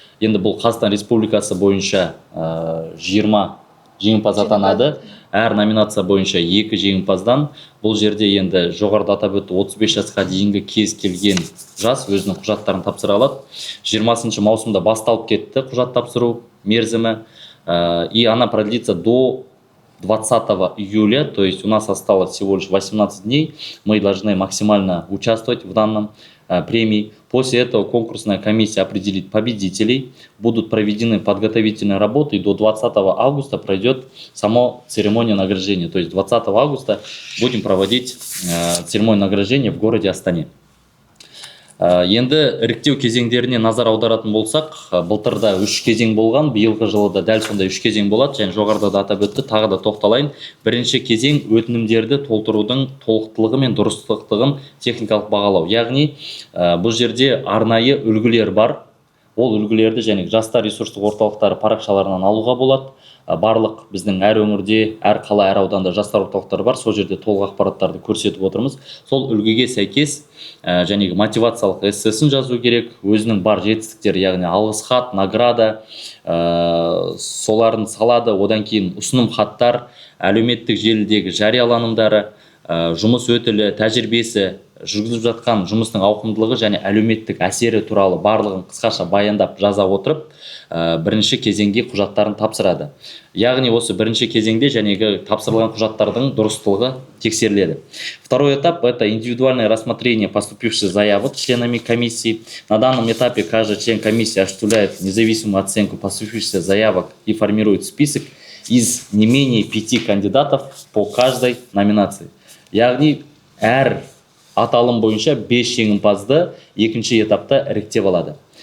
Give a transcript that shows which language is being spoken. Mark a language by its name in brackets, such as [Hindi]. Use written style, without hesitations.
[Kazakh] Енді бұл Қазақстан Республикасы бойынша 20 жеңімпаз атанады. Әр номинация бойынша 2 жеңімпаздан. Бұл жерде енді жоғарыда атап өтті 35 жасқа дейінгі кез келген жас өзінің құжаттарын тапсыра алады. 20 маусымда басталып кетті құжат тапсыру мерзімі. [Russian] И она продлится до 20 июля, то есть у нас осталось всего лишь 18 дней. Мы должны максимально участвовать в данном премии. После этого конкурсная комиссия определит победителей. Будут проведены подготовительные работы, и до 20 августа пройдет сама церемония награждения. То есть 20 августа будем проводить церемонию награждения в городе Астане. [Kazakh] Енді іріктеу кезеңдеріне назар аударатын болсақ, былтырда 3 кезең болған, биылғы жылы да дәл сондай 3 кезең болады, және жоғарыда да атап өтті, тағы да тоқталайын. Бірінші кезең өтінімдерді толтырудың толықтылығы мен дұрыстылығын техникалық бағалау. Яғни бұл жерде арнайы үлгілер бар. Ол үлгілерді және жастар ресурстық орталықтары парақшаларынан алуға болады. Барлық біздің әр өңірде, әр қала, әр ауданда жастар орталықтары бар. Сол жерде толық ақпараттарды көрсетіп отырмыз. Сол үлгіге сәйкес және мотивациялық эссесін жазу керек. Өзінің бар жетістіктері, яғни алғыс хат, награда, соларын салады. Одан кейін ұсыным хаттар, әлеуметтік желідегі жарияланымдары, жұмыс өтілі, тәжірибесі, жүргізіп жатқан жұмыстың ауқымдылығы және әлеуметтік әсері туралы барлығын қысқаша баяндап жаза отырып, бірінші кезеңге құжаттарын тапсырады. Яғни осы бірінші кезеңде жәнегі тапсырылған құжаттардың дұрыстылығы тексеріледі. [Russian] Второй этап – это индивидуальное рассмотрение поступивших заявок членами комиссии. На данном этапе каждый член комиссии осуществляет независимую оценку поступивших заявок и формирует список из не менее 5 кандидатов по каждой номинации. [Kazakh] Яғни әр аталым бойынша 5 жеңімпазды екінші этапта іріктеп алады.